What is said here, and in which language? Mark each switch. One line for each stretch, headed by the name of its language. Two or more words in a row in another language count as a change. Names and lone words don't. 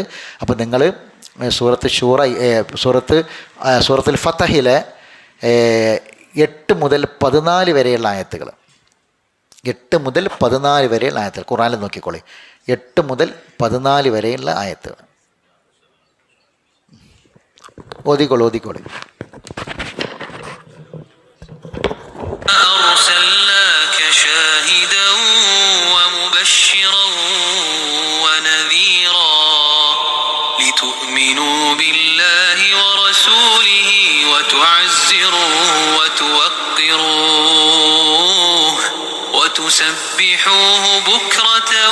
Malayalam: അപ്പോൾ നിങ്ങൾ സൂറത്തുൽ ഫതഹിലെ 8 മുതൽ 14 വരെയുള്ള ആയത്തുകൾ, 8 മുതൽ 14 വരെയുള്ള ആയത്തുകൾ ഖുർആനിൽ നോക്കിക്കോളി. 8 മുതൽ 14 വരെയുള്ള ആയത്തുകൾ ഓതിക്കോളി.
Arabic: أرسلناك شاهدا ومبشرا ونذيرا لتؤمنوا بالله ورسوله وتعزروه وتوقروه وتسبحوه بكرة